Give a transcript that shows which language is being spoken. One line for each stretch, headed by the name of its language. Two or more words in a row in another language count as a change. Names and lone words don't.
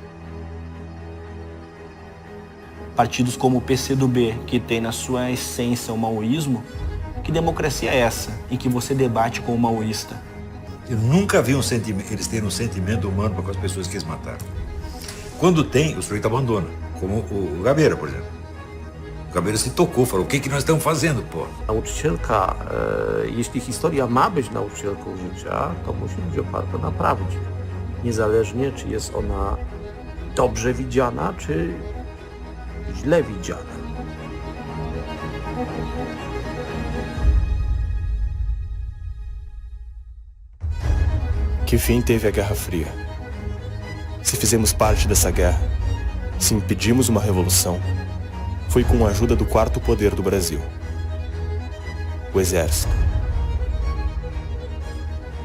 Portuguese: Partidos como o PCdoB, que tem na sua essência o maoísmo, que democracia é essa, em que você debate com o maoísta? Eu nunca vi eles terem um sentimento humano para com as pessoas que eles mataram. Quando tem, o sujeito abandona, como o Gabeira, por exemplo. O Gabeira se tocou, falou, o que nós estamos fazendo, pô?
Polish: Nauczycielka, jeśli historia ma być nauczycielką życia, to musi być oparta na prawdzie. Niezależnie, czy jest ona dobrze widziana, czy źle widziana.
Portuguese: Que fim teve a Guerra Fria? Se fizemos parte dessa guerra, se impedimos uma revolução, foi com a ajuda do quarto poder do Brasil, o Exército.